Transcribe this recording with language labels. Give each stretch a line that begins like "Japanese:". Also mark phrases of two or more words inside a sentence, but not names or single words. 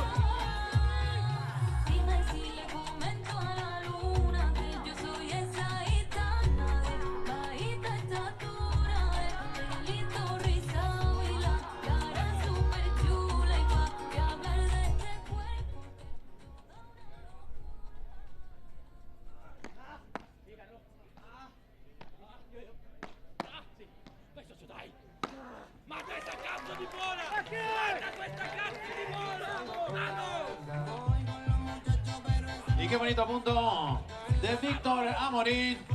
Spanish: Dime si le comento a la luna que yo soy esa gitana, bajita estatura, pelito rizado y la cara súper chula y pa' que hablar de este cuerpo que
Italian: Ma questa cazzo di bola! Guarda questa cazzo di bola!
Spanish: Y qué bonito punto de Víctor Amorín.